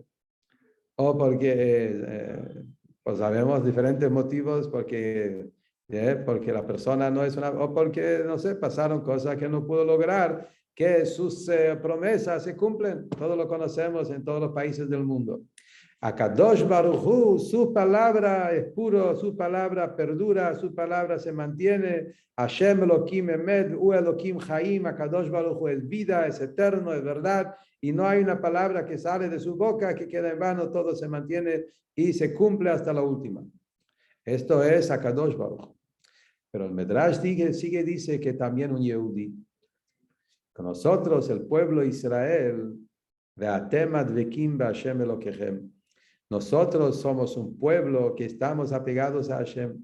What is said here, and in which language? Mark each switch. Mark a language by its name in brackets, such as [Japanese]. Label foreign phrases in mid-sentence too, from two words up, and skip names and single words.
[Spanish] O porque, pues sabemos diferentes motivos, porque la persona no es una, o porque, no sé, pasaron cosas que no pudo lograr, que sus promesas se cumplen. Todos lo conocemos en todos los países del mundo. [Hebrew] הקדוש ברוך הוא, [Spanish] su palabra es puro, su palabra perdura, su palabra se mantiene. [Hebrew] ה' אלהים אמת הוא אלהים חיים הקדוש ברוך הוא [Spanish] es vida, es eterno, es verdad, y no hay una palabra que sale de su boca que queda en vano, todo se mantiene y se cumple hasta la última. Esto es [Hebrew] הקדוש ברוך הוא. [Spanish] Pero el Medrash dice que también un Yehudi, que nosotros, el pueblo de Israel, nosotros somos un pueblo que estamos apegados a Hashem.